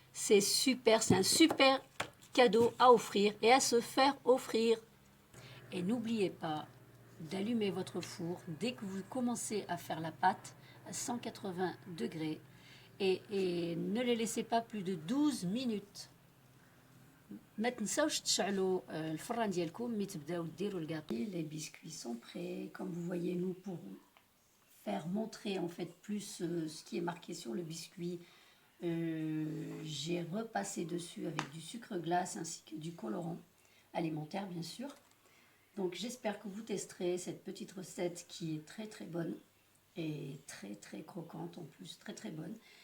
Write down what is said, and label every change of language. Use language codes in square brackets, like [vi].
[fr] C'est super, c'est un super cadeau à offrir et à se faire offrir. Et n'oubliez pas d'allumer votre four dès que vous commencez à faire la pâte à 180 degrés. Et ne les laissez pas plus de 12 minutes. [ar] ما تنساوش تشعلوا الفران ديالكم ملي تبداو ديروا الكاطي. [fr] Les biscuits sont prêts. Comme vous voyez, nous pour faire montrer en fait plus ce qui est marqué sur le biscuit, j'ai repassé dessus avec du sucre glace ainsi que du colorant alimentaire bien sûr. Donc j'espère que vous testerez cette petite recette qui est très très bonne et très très croquante en plus, très très bonne.